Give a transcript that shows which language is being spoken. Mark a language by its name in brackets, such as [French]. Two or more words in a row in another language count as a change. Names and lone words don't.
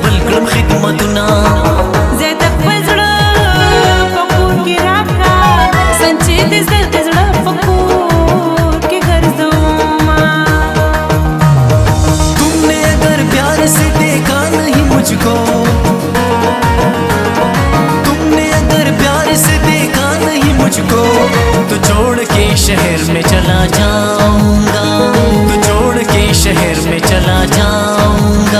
[Pashto] وکړم خدمتونه زه د خپل زړه په کور کې راکړه سنچې د زړه په کور کې ګرځوما [Hindi] तुम ने अगर प्यार से देखा नहीं मुझको तुमने अगर प्यार से देखा नहीं मुझको तो छोड़ के शहर में चला जाऊंगा तो छोड़ के शहर में चला जाऊंगा